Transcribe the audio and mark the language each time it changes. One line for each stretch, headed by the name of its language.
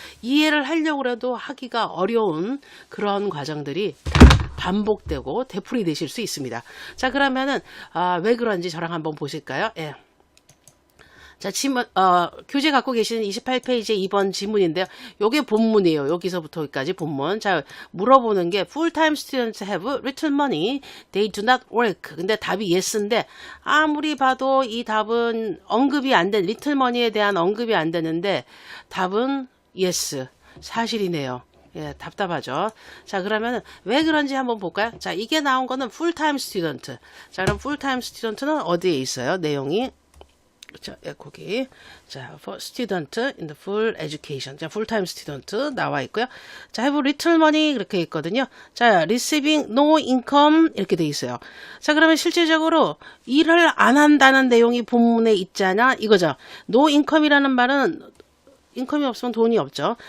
Korean: 이해를 하려고 해도 하기가 어려운 그런 과정들이 반복되고 되풀이되실 수 있습니다. 자, 그러면은 왜 그런지 저랑 한번 보실까요? 예. 자, 교재 갖고 계시는 28페이지 2번 지문인데요. 요게 본문이에요. 여기서부터 여기까지 본문. 자, 물어보는 게
English: full-time students have little money. They do not work.
Korean: 근데 답이 yes인데 아무리 봐도 이 답은 언급이 안 된
English: little money
Korean: 에 대한 언급이 안 되는데 답은 yes. 사실이네요. 예, 답답하죠. 자, 그러면 왜 그런지 한번 볼까요? 자, 이게 나온 거는 full-time student. 자, 그럼 full-time student는 어디에 있어요? 내용이. 그렇죠. 예, 거기.
English: 자, for student in the full education.
Korean: 자, full-time student 나와 있고요. 자,
English: have little money
Korean: 이렇게 있거든요. 자,
English: receiving no income
Korean: 이렇게 돼 있어요. 자, 그러면 실질적으로 일을 안 한다는 내용이 본문에 있잖아. 이거죠.
English: no income
Korean: 이라는 말은 인컴이 없으면 돈이 없죠.